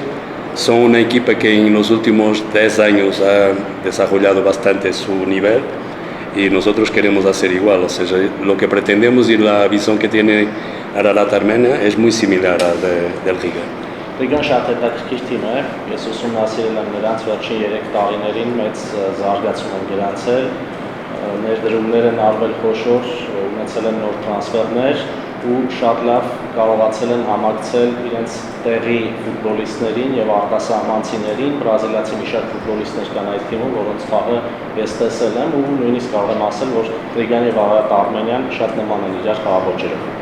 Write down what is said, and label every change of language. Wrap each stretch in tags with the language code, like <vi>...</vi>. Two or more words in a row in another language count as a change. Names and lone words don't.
<es>Son una equipa que en los últimos 10 años ha desarrollado bastante su nivel y nosotros queremos hacer igual, o sea, lo que pretendemos y la visión que tiene Ararat Armenia es muy similar a la del Riga.</es> <hy>Ռիգան շատ հետաքրքիր թիմ է, ես ուսումնասիրել եմ նրանց վերջին 3 տարիներին, մեծ զարգացում են գրանցել, ներդրումներ են արվել խոշոր, ունեցել են նոր տրանսֆերներ ու շատ լավ կարողացել են համակցել իրենց տեղի ֆուտբոլիստներին եւ արտասահմանցիներին, բրազիլացի մի շարք ֆուտբոլիստներ կան այդ թիմում, որոնց խաղը ես տեսել եմ ու նույնիսկ կարող եմ ասել, որ Ռիգան եւ Արարատ-Արմենիան շատ նման են իրար խաղաոճերով։</hy>